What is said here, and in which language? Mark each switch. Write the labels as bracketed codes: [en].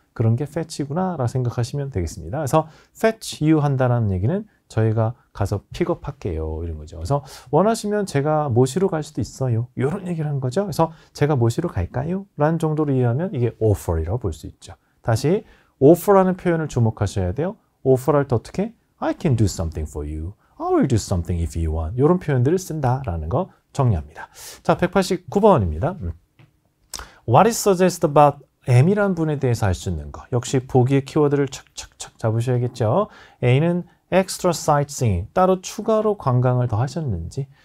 [ko] 그런 게 fetch구나 라고 생각하시면 되겠습니다. 그래서 fetch you 한다는 얘기는 저희가 가서 픽업할게요. 이런 거죠. 그래서 원하시면 제가 모시러 갈 수도 있어요. 이런 얘기를 한 거죠. 그래서 제가 모시러 갈까요? 라는 정도로 이해하면 이게 offer이라고 볼 수 있죠. 다시 offer라는 표현을 주목하셔야 돼요. offer할 때 어떻게? [en] I can do something for you. I will do something if you want. [ko] 이런 표현들을 쓴다라는 거 정리합니다. 자, 189번입니다. [en] What is suggested about [ko] M이라는 분에 대해서 알 수 있는 거. 역시 보기의 키워드를 착착착 잡으셔야겠죠. A는 [en] extra sightseeing, [ko] 따로 추가로 관광을 더 하셨는지.